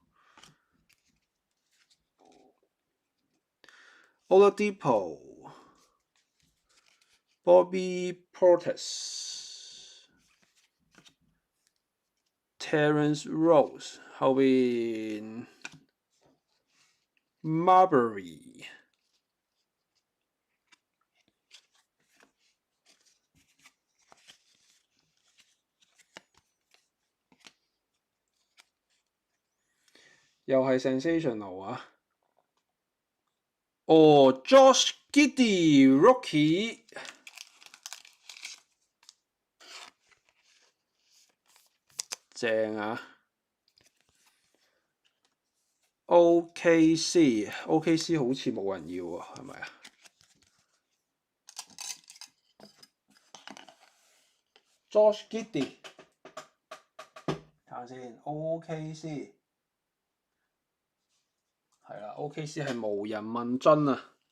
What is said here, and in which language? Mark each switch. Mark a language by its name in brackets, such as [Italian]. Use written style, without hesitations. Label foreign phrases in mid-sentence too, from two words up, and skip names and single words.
[Cantonese] Oladipo Bobby Portis Terrence Rose，後邊 Marbury。又係 sensational 啊！哦 ，Josh Giddey Rookie 正啊 ！OKC 好似冇人要喎，係咪啊？Josh Giddey 睇下先 ，OKC 係啦 ，OKC 係無人問津啊！